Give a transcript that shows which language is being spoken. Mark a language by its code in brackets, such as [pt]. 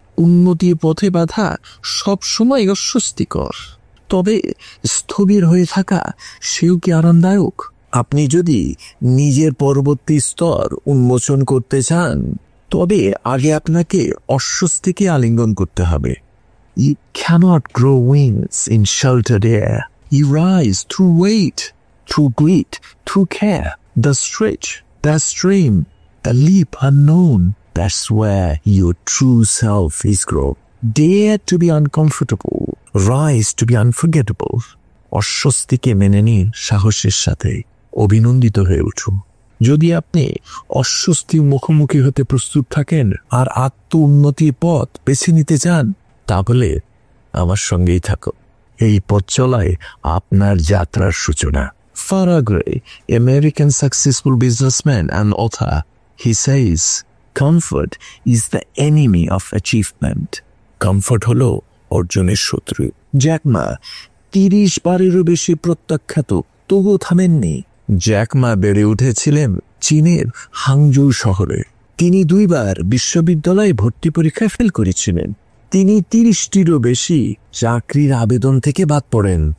[bn] উন্নতির পথে বাধা সবসময় অস্বস্তিকর, তবে স্থবির হয়ে থাকা সেও কি আরামদায়ক? আপনি যদি নিজের পরবর্তী স্তর উন্মোচন করতে চান, তবে আগে আপনাকে অস্বস্তিকে আলিঙ্গন করতে হবে। [en] You cannot grow wings in sheltered air. You rise through weight, through grit, through care. The stretch, the stream, the leap unknown. That's where your true self is grown. Dare to be uncomfortable. Rise to be unforgettable. [bn] অস্বস্তিকে মেনে নিন সাহসের সাথে, অভিনন্দিত হয়ে উঠুন। যদি আপনি অস্বস্তির মুখোমুখি হতে প্রস্তুত থাকেন আর আত্ম উন্নতির পথ বেছে নিতে চান, তাহলে আমার সঙ্গেই থাকো। এই পথ চলায় আপনার যাত্রার সূচনা। [en] Farah Gray, American successful businessman and author, he says, comfort is the enemy of achievement. [bn] Comfort হলো অর্জনের শত্রু। জ্যাক মা 30 বারেরও বেশি প্রত্যাখ্যাত, তবুও থামেননি। জ্যাক মা বেড়ে উঠেছিলেন চীনের হাংজৌ শহরে। তিনি 2 বার বিশ্ববিদ্যালয়ে ভর্তি পরীক্ষায় ফেল করেছিলেন। তিনি 30টিরও বেশি চাকরির আবেদন থেকে বাদ পড়েন।